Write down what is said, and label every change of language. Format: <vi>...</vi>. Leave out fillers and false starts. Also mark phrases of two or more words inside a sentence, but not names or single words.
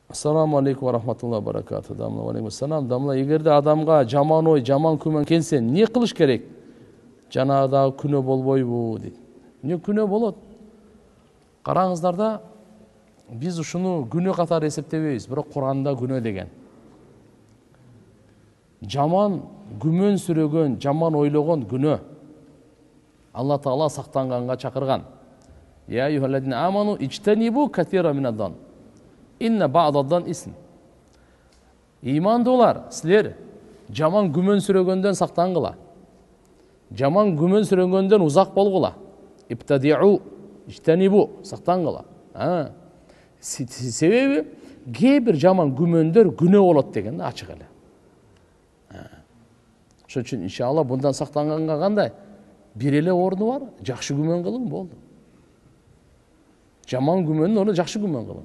<ar>السلام عليكم ورحمة الله وبركاته. Damla وعليكم السلام.</ar> <ky>Damla, эгерде адамга жаман ой, жаман күмөн келсе, не кылыш керек? Жанагыдагы күнөө болбойбу дейт. Не күнөө болот? Караңыздар да, биз ушуну күнөө катары эсептебейбиз, бирок Куранда күнөө деген. Жаман күмөн сүрөгөн, жаман ойлогон күнөө. Алла Таала сактанганга чакырган.</ky> <ar>يا أيها الذين آمنوا اجتنبوا كثيرا من الظن. إن بعض الظن إثم.</ar> <ky>İmandolар, силер жаман күмөн сүрөгөндөн сактангыла. Жаман күмөн сүрөгөндөн узак болгула.</ky> <ar>ابتعدوا اجتنبوا,</ar> <ky>сактангыла. Себеби кээ бир жаман күмөндөр күнөө болот деген ачык эле. Ошон үчүн иншалла bundan сактанганга кандай? Бир эле орду бар, жакшы күмөн кылың болду. Жаман күмөндүн ордуна жакшы күмөн кылың.</ky>